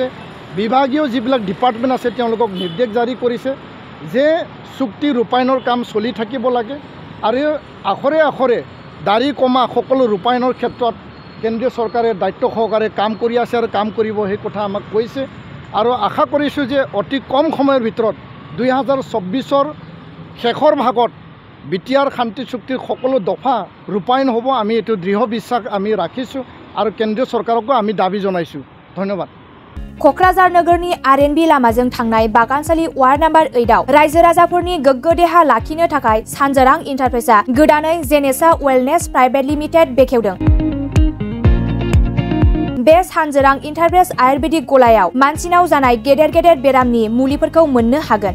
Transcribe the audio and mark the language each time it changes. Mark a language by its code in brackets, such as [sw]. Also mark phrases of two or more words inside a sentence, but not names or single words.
[as] বিভাগীয় যিবিলাক ডিপাৰ্টমেণ্ট আছে তেওঁলোকক নিৰ্দেশ জাৰি কৰিছে যে চুক্তি ৰূপায়ণৰ কাম চলি থাকিব লাগে আৰু আখৰে আখৰে দাড়ি কমা সকলো ৰূপায়ণৰ ক্ষেত্ৰত কেন্দ্ৰীয় চৰকাৰে দায়িত্ব সহকাৰে কাম কৰি আছে আৰু কাম কৰিব সেই কথা আমাক কৈছে। আৰু আশা কৰিছোঁ যে অতি কম সময়ৰ ভিতৰত 2024ৰ শেষৰ ভাগত বিটিআৰ শান্তি চুক্তিৰ সকলো দফা ৰূপায়ণ হ'ব। আমি এইটো দৃঢ় বিশ্বাস আমি ৰাখিছোঁ আৰু কেন্দ্ৰীয় চৰকাৰকো আমি দাবী জনাইছোঁ। ধন্যবাদ। [brx] क'क्राझार नोगोरनि आरएनबी लामाजों थांनाय बागानसालि वार्ड नम्बर 8आव रायजो राजाफोरनि गोग्गो देहा लाखिनो थाखाय सानजोरां इन्टारप्राइजआ गोदानै जेनेसा वेलनेस प्राइभेट लिमिटेड बेखेवदों। बे सानजोरां इन्टारप्राइज आयुर्वेदिक गलायाव मानसिनाव जानाय गेदेर गेदेर बेरामनि मुलिफोरखौ मोननो हागोन।